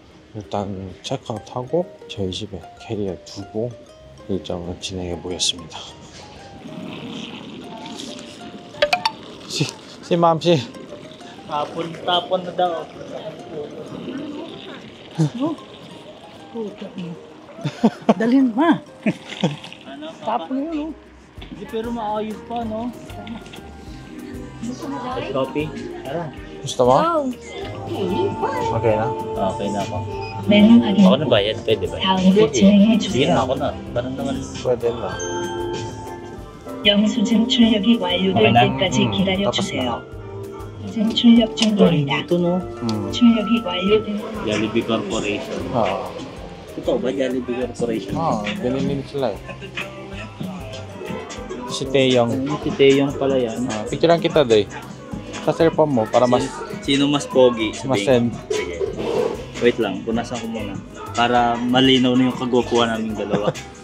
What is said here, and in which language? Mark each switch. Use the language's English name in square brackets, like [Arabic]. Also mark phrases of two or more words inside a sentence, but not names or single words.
[Korean] 일단 체크아웃하고 저희 집에 캐리어 두고 일정을 진행해 보겠습니다. [Filipino] Si ma'am, si. Tapon na daw. Dalhin ma. Ano? Tapon na yun, oh. Hindi, pero maayos pa, no? Coffee? Tara. Gusto mo? Okay na? Okay na ako. [Korean] 메뉴 확인. [Filipino] Ako na bayad, pwede ba? [Korean] 다음으로 진행해 [Filipino] Sige na, [Korean] 주세요. [Filipino] ako na. Parang naman. Pwede na. [Korean] 영수증 출력이 완료될 [Filipino] Okay na? [Korean] 때까지 기다려 [Filipino] tapos [Korean] 주세요. 이제 출력 중입니다. [Filipino] Dito, no? [Korean] 출력이 완료된 [Filipino] Jollibee Corporation. Oo. Totoo ba Jollibee Corporation? Binili sila eh. Si Taeyong. Si Taeyong pala yan. Picturean kita doy. Sa cellphone mo para mas Sino mas pogi? send. Sige. Wait lang, punasan ko muna. Para malinaw na yung kagwapuan naming dalawa.